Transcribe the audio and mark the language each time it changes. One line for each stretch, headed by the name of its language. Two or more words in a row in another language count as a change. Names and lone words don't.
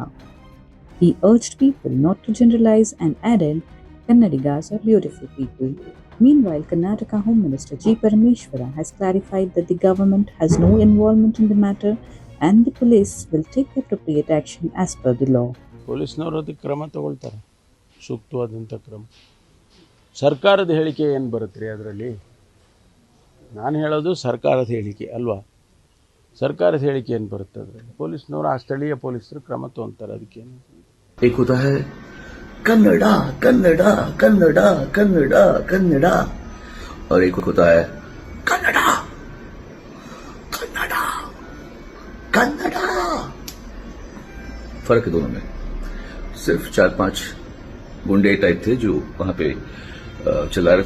English: He urged people not to generalize and added, "Kannadigas are beautiful people." Meanwhile, Karnataka Home Minister G. Parameshwara has clarified that the government has no involvement in the matter and the police will take appropriate action as per the law.
Kannada: ಪೊಲೀಸ್ನವರು ಅದಕ್ಕೆ ಕ್ರಮ ತಗೊಳ್ತಾರೆ, ಸೂಕ್ತವಾದಂಥ ಕ್ರಮ. ಸರ್ಕಾರದ ಹೇಳಿಕೆ ಏನು ಬರುತ್ತೆ ರೀ ಅದರಲ್ಲಿ? ನಾನು ಹೇಳೋದು ಸರ್ಕಾರದ ಹೇಳಿಕೆ ಅಲ್ವಾ? ಸರ್ಕಾರದ ಹೇಳಿಕೆ ಏನು ಬರುತ್ತೆ ಅದರಲ್ಲಿ? ಪೊಲೀಸ್ನವರು, ಆ ಸ್ಥಳೀಯ ಪೊಲೀಸರು ಕ್ರಮ ತಗೊಳ್ತಾರೆ. ಅದಕ್ಕೇನು
Hindi: एक होता है कन्नड़ा कन्नड़ा कन्नड़ा कन्नड़ा कन्नड़ा, और एक होता है कन्नड़ा कन्नड़ा कन्नड़ा. फर्क है दोनों में. सिर्फ 4-5 गुंडे टाइप थे जो वहां पे चिल्ला रहे थे.